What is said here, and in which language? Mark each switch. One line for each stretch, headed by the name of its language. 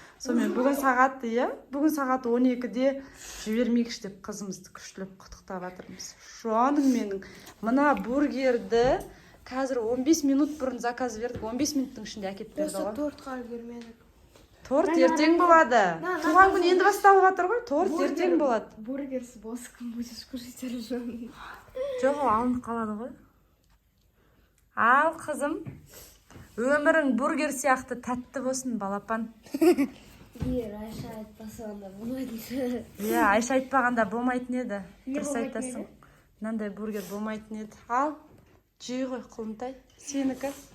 Kazakh: Сонымен бүгін сағат 12-де жібермейікші деп қызымызды күштілеп құттықтап жатырмыз. Жаным менің. Мына бургерді қазір 15 минут бұрын заказ бердік. 15 минуттың ішінде әкеп берді ғой. Тортқа үлгермедік. Торт ертең болады. Туған күн енді басталып жатыр ғой. Торт ертең болады.
Russian: Бургер с боском будешь кушать, Аружан.
Kazakh: Жоқ, алынып қалады ғой. Ал қызым, өмірің бургер сияқты тәтті болсын, балапан. Айша айтпаса онда болмайды. Айша айтпағанда болмайтын еді. Дұрыс айтасың. Мынандай бургер болмайтын еді. Ал, жей ғой, құлынтай. Сенікі.